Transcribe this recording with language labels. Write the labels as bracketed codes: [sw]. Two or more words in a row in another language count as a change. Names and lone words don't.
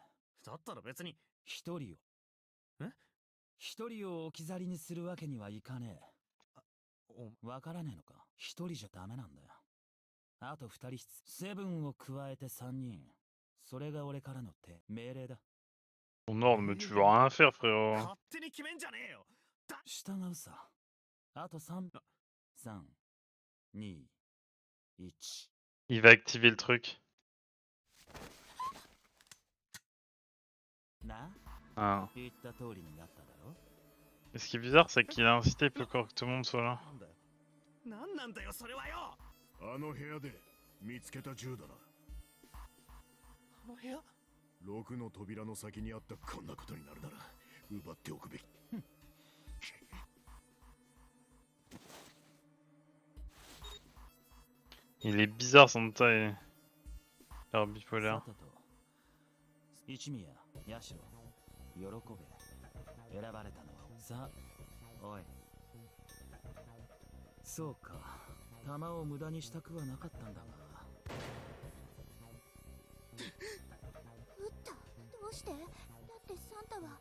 [ja] だったら別に。一人を。一人を置き去りにするわけにはいかねえ。わからねえのか。一人じゃダメなんだよ。あと二人セブンを加えて三人。それが俺からの命令だ。 [fr] Ton ordre, mais tu veux rien faire, frérot. [ja] 勝手に決めんじゃねえよ。従うさ。あと3、3、2、1。 [fr] Il va activer le truc. [ja] な、 Ah. 言った通りになっただろ。 [fr] Et ce qui est bizarre, c'est qu'il a incité pour que tout le monde soit là. [ja] なんだよ。なんなんだよ、それはよ。あの部屋で見つけた銃だな。あの部屋。 6の扉の先にあったこんなことになるなら奪っておくべき。 [fr] Il est bizarre son taille. L'air bipolaire. [ja] さてと一宮、ヤシロ、喜べ。選ばれたのは。さあ、おい。そうか。弾を無駄にしたくはなかったんだが。撃った。どうして？だってサンタは